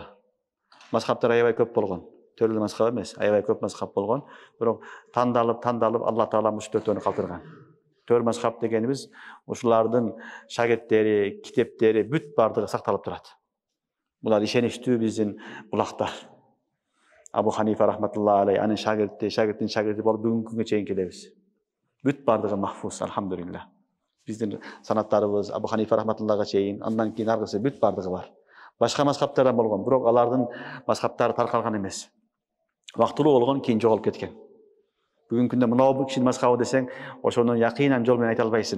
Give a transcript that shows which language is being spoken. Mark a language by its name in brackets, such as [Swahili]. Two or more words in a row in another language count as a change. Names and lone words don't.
[Kyrgyz] Мазхабтар аябай көп болгон. Төрлүү мазхаб эмес, аябай көп мазхаб болгон. Бирок тандалып Алла Таала ушу 4-төнү калтырган. 4 мазхаб дегенибиз ушулардын шагирттери, китептери бүт бардыгы сакталып турат. Булар ишеничтүү биздин булактар. Абу Ханифа [Arabic] رحمة الله عليه, [Kyrgyz] анын шагирттин шагирти болуп бүгүнкү күнгө чейин келебиз. Бүт бардыгы махфуз, алхамдулилlah. Биздин санаттарыбыз Абу Ханифа рахматуллахга чейин, андан кийин аргысы бүт бардыгы бар. Башка мазхабтар болгон, бирок алардын мазхабтары таркалган эмес. Вактылуу болгон, кийин жоголуп кеткен. Бүгүнкү күндө мынау кишинин мазхабы десең, ошону якыйнан жол менен айта албайсың.